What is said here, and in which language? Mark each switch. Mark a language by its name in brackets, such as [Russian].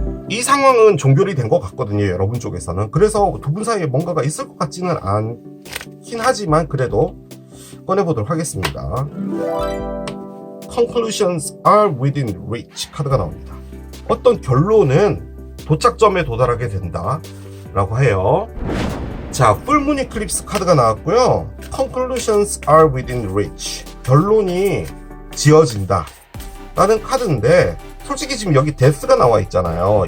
[Korean] 이 상황은 종결이 된 것 같거든요, 여러분 쪽에서는. 그래서 두 분 사이에 뭔가가 있을 것 같지는 않긴 하지만, 그래도 꺼내보도록 하겠습니다. [English] Conclusions are within reach [Korean] 카드가 나옵니다. 어떤 결론은 도착점에 도달하게 된다 라고 해요. 자, 풀문 이클립스 카드가 나왔고요. [English] Conclusions are within reach, [Korean] 결론이 지어진다 라는 카드인데, 솔직히 지금 여기 데스가 나와 있잖아요.